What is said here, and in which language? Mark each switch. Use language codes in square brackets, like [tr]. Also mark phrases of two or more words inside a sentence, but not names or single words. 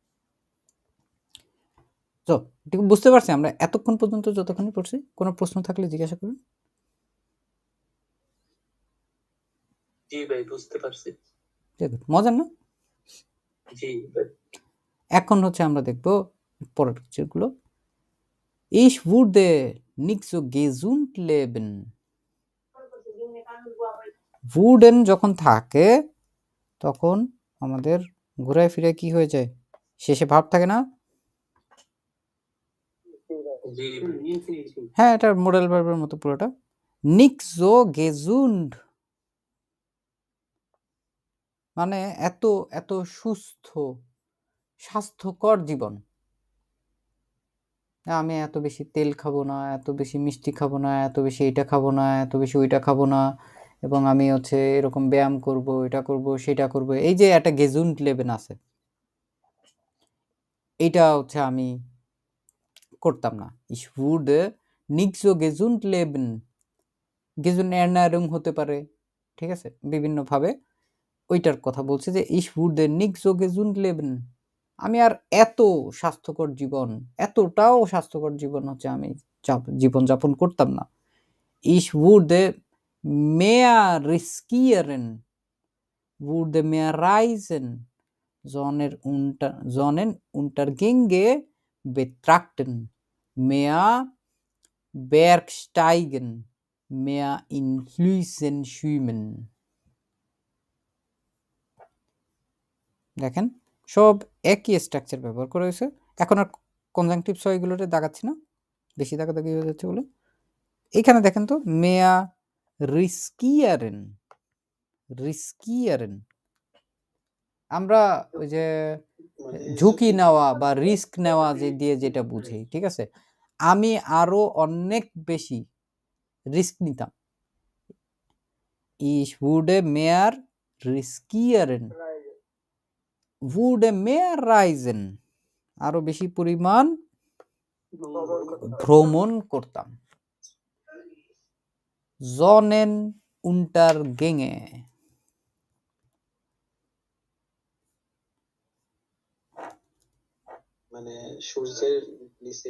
[bn] তো ঠিক বুঝতে পারছি আমরা এতক্ষণ পর্যন্ত যতক্ষণ পড়ছি? কোনো প্রশ্ন থাকলে জিজ্ঞাসা করুন। জি ভাই, বুঝতে পারছি। মজার না? জি ভাই। এখন হচ্ছে আমরা দেখব পরের পিকচারগুলো। [de] Ich würde nicht so gesund leben. [bn] wurden যখন থাকে তখন আমাদের ঘুরায় ফিরে কি হয়ে যায়, শেষে ভাব থাকে না? হ্যাঁ, এটা মডেল ভার্বের মতো পুরোটা। [de] nicht so gesund [bn] মানে এত এত সুস্থ স্বাস্থ্যকর জীবন, আমি এত বেশি তেল খাবো না, এত বেশি মিষ্টি খাবো না, এত বেশি এটা খাবো না, এত বেশি ওইটা খাবো না, এবং আমি হচ্ছে এরকম ব্যায়াম করব, এটা করব, সেটা করব, এই যে একটা [de] gesund leben [bn] আছে, এইটা হচ্ছে আমি করতাম না। ich würde nicht so gesund leben, gesund ernährung হতে পারে, ঠিক আছে, বিভিন্ন ভাবে ওইটার কথা বলছে যে ich würde nicht so gesund leben, আমি আর এত স্বাস্থ্যকর জীবন, এতটাও স্বাস্থ্যকর জীবন হচ্ছে আমি জীবন যাপন করতাম না। [de] Ich würde mehr riskieren, würde mehr reisen, Sonnenuntergänge betrachten, mehr Bergsteigen, mehr in Flüssen schwimmen. [bn] দেখেন সব একই স্ট্রাকচার ব্যবহার করা হয়েছে। এখন আর কনজাংটিভ সয়গুলোতে দাগাচ্ছি না, বেশি দাগাদাগি হয়ে যাচ্ছে বলে। এখানে দেখেন তো [de] mehr riskieren, [bn] রিস্কিয়ারেন আমরা ওই যে ঝুঁকি নেওয়া বা রিস্ক নেওয়া যে দিয়ে যেটা বুঝি, ঠিক আছে, আমি আরো অনেক বেশি রিস্ক নিতাম। [de] Ich würde mehr riskieren, würde mehr reisen, [bn] আরো বেশি পরিমাণ ভ্রমণ করতাম। Sonnenuntergänge, মানে সূর্যের নিচে